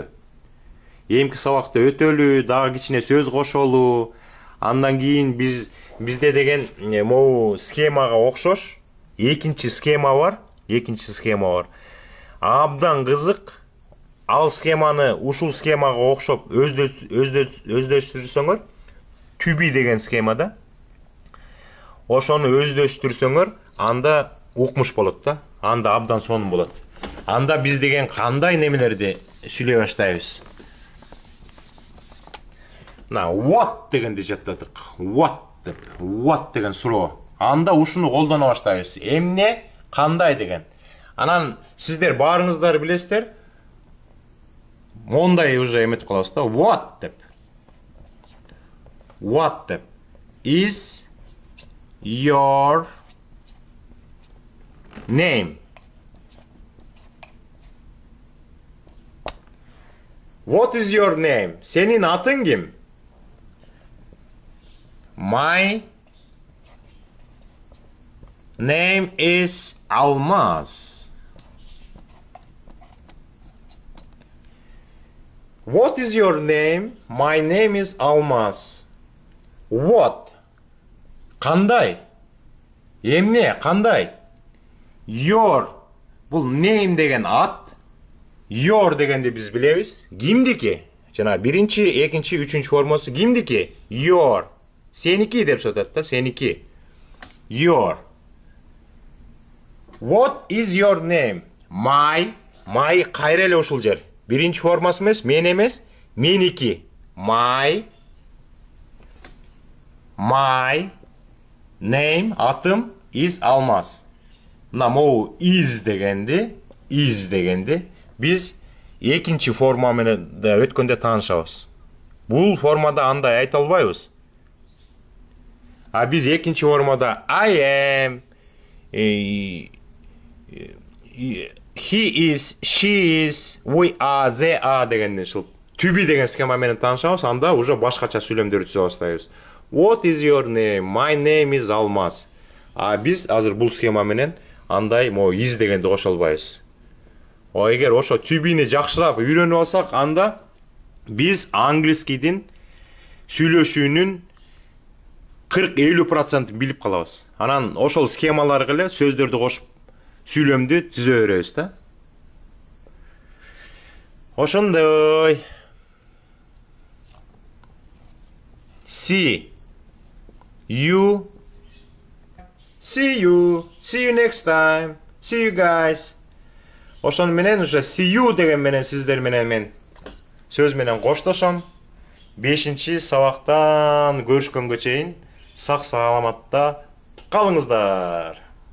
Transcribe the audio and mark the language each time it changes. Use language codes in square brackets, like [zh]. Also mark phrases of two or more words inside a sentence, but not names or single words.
[ky] Эмки сабакта өтөлү, дагы кичине сөз кошолу. Андан кийин бизде деген могу схемага окшош экинчи схема бар. Абдан кызык. Ал схеманы ушул схемага окшоп өздөштүрсөңөр, [en] to-be [ky] деген схемада. Ошону өздөштүрсөңөр, анда укмуш болот да. Анда абдан сонун болот. Анда биз деген кандай немелерди сүйлөй баштайбыз? Мына what дегенди жаттадык. What деген суроо. Анда ушуну колдоно баштайбыз. Эмне, кандай деген. Анан сиздер баарыңыздар билесиздер. Мондай уже эметип калабыз да. What деп. [en] Is your name? What is your name? [ky] Сенин атың ким? [en] My name is Almaz. What is your name? My name is Almaz. What? [ky] Кандай? Эмне, кандай? Your. Бул name деген ат. Your дегенди биз билебиз. Кимдики? Жана биринчи, экинчи, үчүнчү формасы кимдики? Your. Сеники деп сатат да, сеники. [en] Your. What is your name? My. [ky] My кайра эле ушул жер. Биринчи формасы эмес, мен эмес, меники. [en] My name, атым, is Almaz. [ky] мына могу is дегенди биз экинчи форма менен да өткөндө таанышабыз. Бул формада андай айта албайбыз. А биз экинчи формада [en] I am, he is, she is, we are, they are [ky] дегенден чыгып [en] to be [ky] деген схема менен таанышабыз, анда уже башкача сүйлөмдөрдү түзө баштайбыз. [en] What is your name? My name is Алмаз. [ky] А биз азыр бул схема менен андай мо is дегенди кошо албайбыз. Эгер ошо [en] to be'ни [ky] жакшыраак үйрөнүп алсак, анда биз англискийдин сүйлөшүүнүн 40-50% билип калабыз. Анан ошол схемалар эле сөздөрдү кошуп сүйлөмдү түзө беребиз да. Ошондой. [en] See you next time. See you guys. [ky] Ошон менен уже [en] see you [ky] деген менен сиздер менен мен сөз менен коштошом. 5-чи сабактан көрүшкөнгө чейин сак саламатта калыңыздар.